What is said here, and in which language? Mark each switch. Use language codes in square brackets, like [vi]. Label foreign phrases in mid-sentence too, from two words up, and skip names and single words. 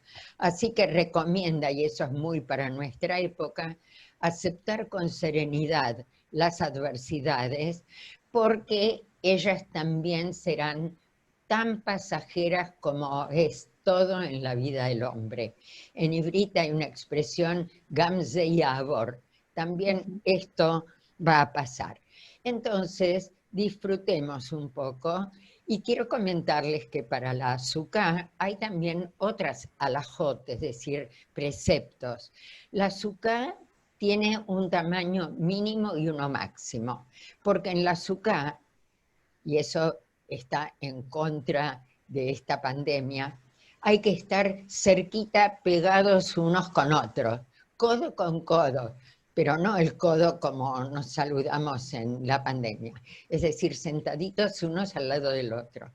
[es] Así que recomienda, y eso es muy para nuestra época, aceptar con serenidad las adversidades, porque ellas también serán tan pasajeras como es todo en la vida del hombre. En ibrita hay una expresión, [he] גם זה יעבור, [es] también esto va a pasar. Entonces, disfrutemos un poco. Y quiero comentarles que para la azúcar hay también otras alajot, es decir, preceptos. La azúcar tiene un tamaño mínimo y uno máximo, porque en la azúcar, y eso está en contra de esta pandemia, hay que estar cerquita, pegados unos con otros, codo con codo, pero no el codo como nos saludamos en la pandemia, es decir, sentaditos unos al lado del otro.